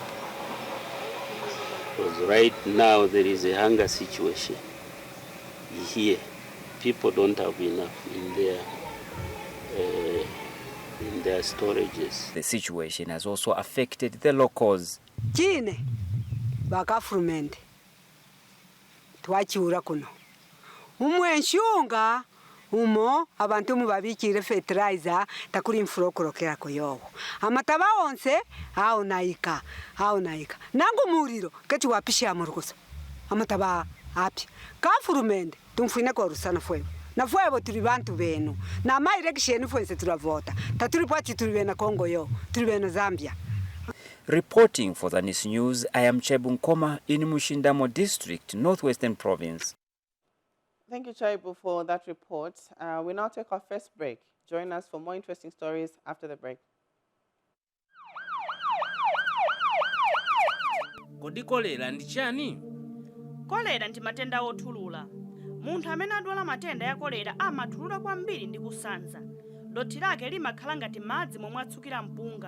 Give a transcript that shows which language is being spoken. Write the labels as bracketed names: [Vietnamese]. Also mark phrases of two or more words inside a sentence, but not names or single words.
[English] Because right now there is a hunger situation here. People don't have enough in their storages. The situation has also affected the locals. [Bemba] Chine bakafurumende twachiura kuno umwenshunga umo abantu mubabikire fertilizer takuri imfuro kurokera koyoho amataba onse hao naika nangu muriro kati wapisha murukoso amataba api kafurumende tumfine ko rusana fwe na fwebo turi bantu benu na mai election fwense turavota taturi pati turi bena Kongo yo turi bena Zambia. [English] Reporting for Zanis News, I am Chebunkoma in Mushindamo District, Northwestern Province. Thank you, Chaibu, for that report. We now take our first break. Join us for more interesting stories after the break. [Nyanja] Kodi kolera ndi chani? Kolera ndi matenda othulula. Munthu amene adwala matenda ya kolera amathulula kwambiri ndi kusanza. Dothi lake limakhala ngati madzi momwe atsukira mpunga.